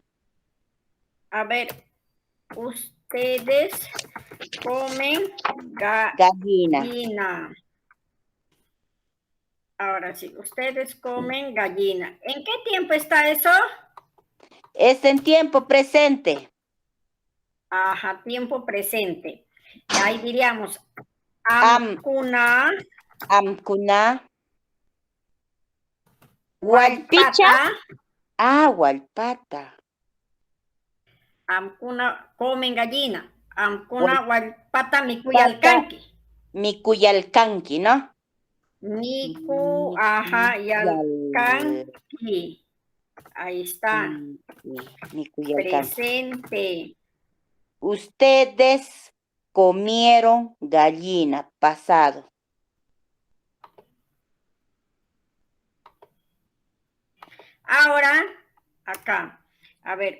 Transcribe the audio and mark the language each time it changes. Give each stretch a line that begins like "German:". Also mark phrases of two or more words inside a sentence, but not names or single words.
Spanish: A ver, ustedes comen gallina. Ahora sí, ustedes comen gallina. ¿En qué tiempo está eso? Es en tiempo presente. Ajá, tiempo presente. Ahí diríamos,
Quechua: amcuna. Walpicha. Walpata.
Spanish: Amcuna comen gallina.
Quechua: Amcuna walpata mikuyalkanki. Mikuyalkanki, ¿no? Yalkanki.
Spanish: Ahí está. Presente. Ustedes comieron gallina, pasado. Ahora, acá. A ver.